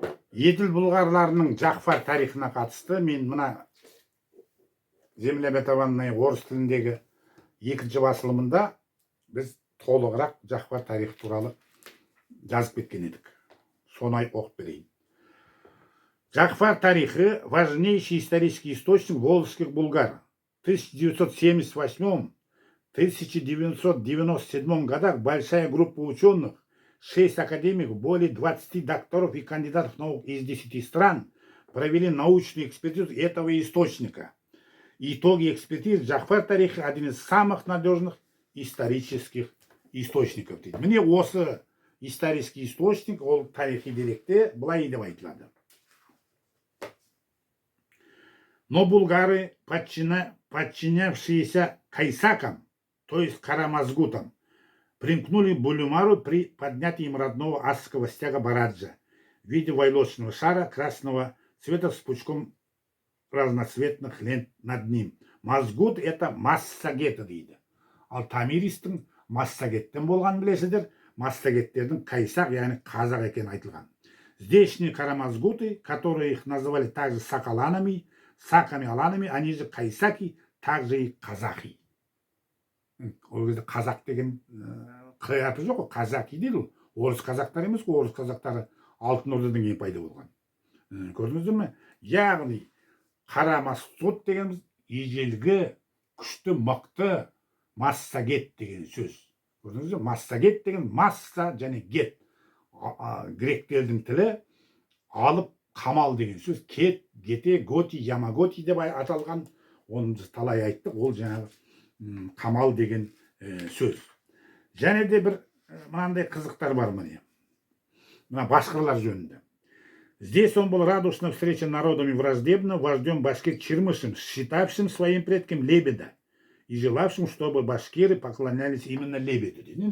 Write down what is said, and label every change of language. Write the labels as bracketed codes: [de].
[kk] Еділ бұлғарларының Жақфар тарихына қатысты мен мына Земля обетованная орыс тіліндегі 2-ші басылымында біз толығырақ Жақфар тарихы туралы жазып кеткен едік. Соны оқып берейін. [ru] Жақфар тарихы – важнейший исторический источник волжских булгар. В 1977-1997 годах большая группа ученых, 6 академиков, более 20 докторов и кандидатов наук из 10 стран провели научную экспертизу этого источника. Итоги экспертизы Жақфар тарихы – один из самых надежных исторических источников. [kk] Міне осы [ru] исторический источник, [kk] ол тарихи деректе былай деп айтылады. [ru] Но булгары, подчинявшиеся кайсакам, то есть карамазгутам, примкнули к Булюмару при поднятии им родного асского стяга Бараджа в виде войлочного шара красного цвета с пучком разноцветных лент над ним. [kk] Мазгут – это массагеті дейді. Ал Томиристің массагеттен болғанын білесіздер. Массагеттердің кайсак, яғни қазақ екені айтылған. [ru] Здешние карамазгуты, которые их называли также сакаланами, саками-аланами, они же кайсаки, также и казахи. [kk] Ол кезде қазақ деген қияты жоқ, казаки дейді. Орыс қазақтар емес, орыс қазақтары алтын ордадан кейін пайда болған. Көрдіңіздер ме? Яғни қарамасут дегеніміз ежелгі, күшті, мықты массагет деген сөз. Көрдіңіздер ме? Массагет деген масса және гет. Гректердің тілі алып қамал деген сөз. Кет, гете, готи, ямаготи деп аталған. Оны біз талай айттық. Ол жаңағы қамал деген сөз. Және де бір мынандай қызықтар бар міне. Мына башқырлар жөнінде. [ru] Здесь он был радушно встречен народами враждебно вождем башкир Чермышем, считавшим своим предком лебеда и желавшим, чтобы башкиры поклонялись именно лебеду.